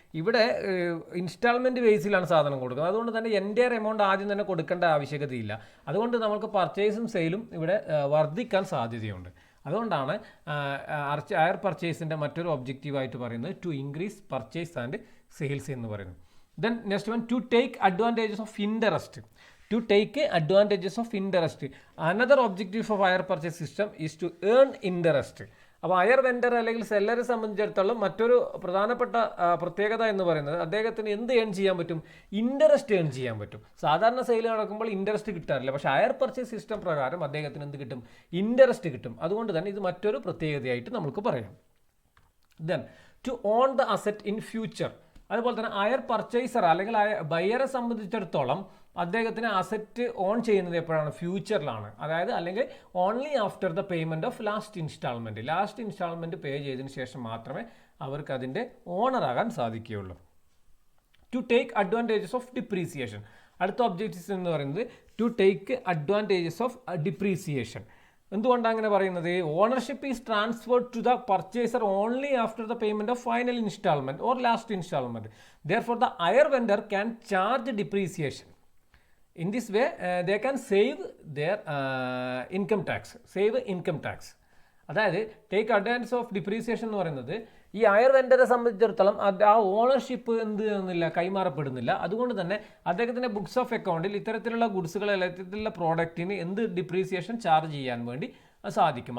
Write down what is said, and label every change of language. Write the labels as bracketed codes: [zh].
[ml] ഇവിടെ ഇൻസ്റ്റാൾമെൻറ്റ് ബേസിലാണ് സാധനം കൊടുക്കുന്നത്. അതുകൊണ്ട് തന്നെ എൻ്റയർ എമൗണ്ട് ആദ്യം തന്നെ കൊടുക്കേണ്ട ആവശ്യകതയില്ല. അതുകൊണ്ട് നമുക്ക് പർച്ചേസും സെയിലും ഇവിടെ വർദ്ധിക്കാൻ സാധ്യതയുണ്ട്. അതുകൊണ്ടാണ് ഹയർ പർച്ചേസിൻ്റെ മറ്റൊരു ഒബ്ജക്റ്റീവായിട്ട് പറയുന്നത് [en] to increase purchase and sales [ml] എന്ന് പറയുന്നത്. [en] Then next one, to take advantages of interest. To take advantages of interest. Another objective of hire purchase system is to earn interest. [ml] അപ്പോൾ ഹയർ വെൻഡർ അല്ലെങ്കിൽ സെല്ലറെ സംബന്ധിച്ചിടത്തോളം മറ്റൊരു പ്രധാനപ്പെട്ട പ്രത്യേകത എന്ന് പറയുന്നത് അദ്ദേഹത്തിന് എന്ത് ഏൺ ചെയ്യാൻ പറ്റും? ഇൻട്രസ്റ്റ് ഏൺ ചെയ്യാൻ പറ്റും. സാധാരണ സെയിൽ നടക്കുമ്പോൾ ഇൻട്രസ്റ്റ് കിട്ടാറില്ല, പക്ഷേ ഹയർ പർച്ചേസ് സിസ്റ്റം പ്രകാരം അദ്ദേഹത്തിന് എന്ത് കിട്ടും? ഇൻട്രസ്റ്റ് കിട്ടും. അതുകൊണ്ട് തന്നെ ഇത് മറ്റൊരു പ്രത്യേകതയായിട്ട് നമുക്ക് പറയാം. [en] Then to own the asset in future. [ml] അതുപോലെ തന്നെ ഹയർ പർച്ചേസർ അല്ലെങ്കിൽ ബയറെ സംബന്ധിച്ചിടത്തോളം അദ്ദേഹത്തിന് അസറ്റ് ഓൺ ചെയ്യുന്നത് എപ്പോഴാണ്? ഫ്യൂച്ചറിലാണ്. അതായത് അല്ലെങ്കിൽ [en] Only after the payment of last instalment. [ml] Last instalment പേ ചെയ്തതിന് ശേഷം മാത്രമേ അവർക്ക് അതിൻ്റെ ഓണറാകാൻ സാധിക്കുകയുള്ളൂ. [en] To take advantages of depreciation. [ml] അടുത്ത ഒബ്ജക്റ്റീവ്സ് എന്ന് പറയുന്നത് [en] To take advantages of depreciation. [ml] എന്തുകൊണ്ടാണ് അങ്ങനെ പറയുന്നത്? [en] Ownership is transferred to the purchaser only after the payment of final instalment or last instalment. Therefore the hire vendor can charge depreciation. In this way, they can save their income tax. Save income tax. [ml] അതായത് [en] take advantage of depreciation [ml] എന്ന് പറയുന്നത് ഈ higher വെൻഡറെ സംബന്ധിച്ചിടത്തോളം ആ ownership എന്ത് ചെയ്യുന്നില്ല, കൈമാറപ്പെടുന്നില്ല. അതുകൊണ്ട് തന്നെ അദ്ദേഹത്തിൻ്റെ ബുക്സ് ഓഫ് അക്കൗണ്ടിൽ ഇത്തരത്തിലുള്ള ഗുഡ്സുകൾ ഇത്തരത്തിലുള്ള പ്രോഡക്റ്റിന് എന്ത് ഡിപ്രീസിയേഷൻ ചാർജ് ചെയ്യാൻ വേണ്ടി സാധിക്കും.